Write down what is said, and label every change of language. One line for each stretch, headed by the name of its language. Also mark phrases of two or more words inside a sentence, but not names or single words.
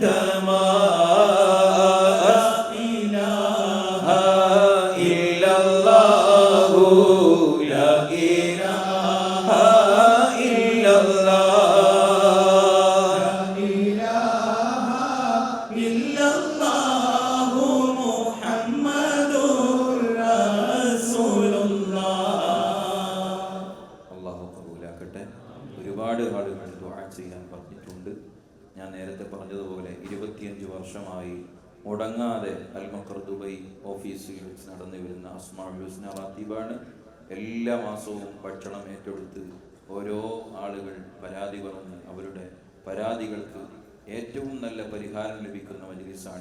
Arabic: تمام لا إله إلا الله لا إله إلا الله لا إله إلا الله محمد رسول الله
Malayalam: അല്ലാഹു കബൂലാക്കട്ടെ. ഒരുപാട് ആളുകൾ ദുആ ചെയ്യാൻ പറഞ്ഞിട്ടുണ്ട്. ഞാൻ നേരത്തെ പറഞ്ഞതുപോലെ 25 വർഷമായി മുടങ്ങാതെ അൽമഖർ ദുബൈ ഓഫീസിൽ വെച്ച് നടന്നു വരുന്ന അസ്മാഉൽ ഹുസ്ന റാത്തീബാണ്. എല്ലാ മാസവും ഭക്ഷണം ഏറ്റെടുത്ത് ഓരോ ആളുകൾ പരാതി പറഞ്ഞ് അവരുടെ പരാതികൾക്ക് ഏറ്റവും നല്ല പരിഹാരം ലഭിക്കുന്ന മജ്‌ലിസാണ്.